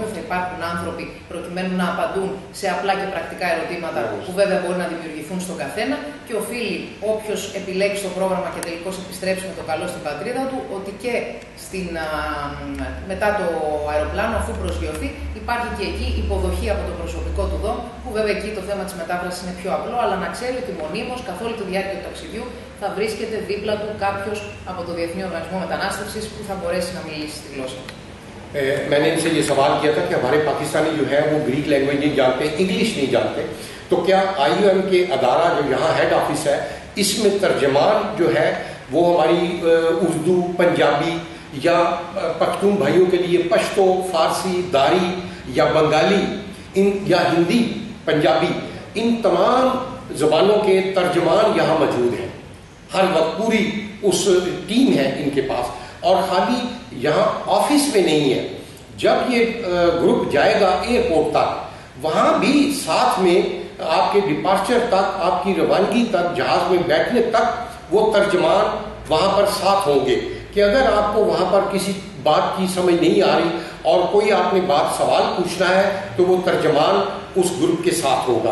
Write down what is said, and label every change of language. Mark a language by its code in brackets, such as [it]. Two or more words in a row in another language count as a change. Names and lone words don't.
[el] Θα υπάρχουν άνθρωποι προκειμένου να απαντούν σε απλά και πρακτικά ερωτήματα που βέβαια μπορεί να δημιουργηθούν στον καθένα, και οφείλει όποιος επιλέξει το πρόγραμμα και τελικώς επιστρέψει με το καλό στην πατρίδα του, ότι και μετά το αεροπλάνο, αφού προσγειωθεί, υπάρχει και εκεί υποδοχή από το προσωπικό του ΔΟΜ, που βέβαια εκεί το θέμα της μετάφρασης είναι πιο απλό, αλλά να ξέρει ότι μονίμως καθ' όλη τη διάρκεια του ταξιδιού θα βρίσκεται δίπλα του κάποιος από το Διεθνή Οργανισμό Μετανάστευσης που θα μπορέσει να μιλήσει τη γλώσσα του. [ur] میں نے ان سے یہ سوال کیا تھا کہ ہمارے پاکستانی جو ہے وہ [en] Greek language [ur] نہیں جانتے، انگلش نہیں جانتے، تو کیا IOM کے ادارہ جو یہاں [en] head office [ur] ہے اس میں ترجمان جو ہے وہ ہماری اردو، پنجابی یا پختون بھائیوں کے لیے پشتو، فارسی، دری یا بنگالی یا ہندی، پنجابی، ان تمام زبانوں کے ترجمان یہاں موجود ہیں. ہر وقت پوری اس ٹیم ہے ان کے پاس، اور خالی یہاں آفس میں نہیں ہے، جب یہ گروپ جائے گا ایئرپورٹ تک وہاں بھی ساتھ میں آپ کے ڈپارچر تک، آپ کی روانگی تک، جہاز میں بیٹھنے تک وہ ترجمان وہاں پر ساتھ ہوں گے کہ اگر آپ کو وہاں پر کسی بات کی سمجھ نہیں آ رہی اور کوئی آپ نے بات سوال پوچھنا ہے تو وہ ترجمان اس گروپ کے ساتھ ہوگا.